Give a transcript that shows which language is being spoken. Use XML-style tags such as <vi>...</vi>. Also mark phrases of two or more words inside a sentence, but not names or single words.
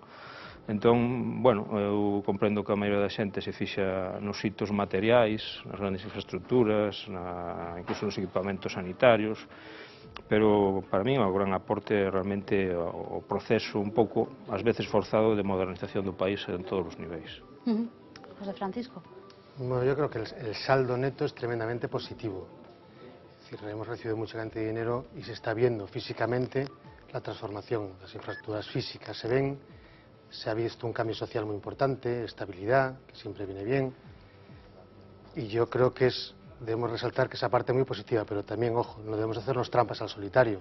<gl>Entón, bueno, eu comprendo que a maioría da xente se fixa nos hitos materiais, nas grandes infraestructuras, incluso nos equipamentos sanitarios, pero para mí o gran aporte é realmente o proceso un pouco, ás veces forzado, de modernización do país en todos os niveis. José Francisco. Bueno,</gl> <es>yo creo que el saldo neto es tremendamente positivo. Es decir, hemos recibido mucha cantidad de dinero y se está viendo físicamente la transformación. Las infraestructuras físicas se ven, se ha visto un cambio social muy importante, estabilidad, que siempre viene bien. Y yo creo que debemos resaltar que esa parte es muy positiva, pero también, ojo, no debemos hacernos trampas al solitario.</es>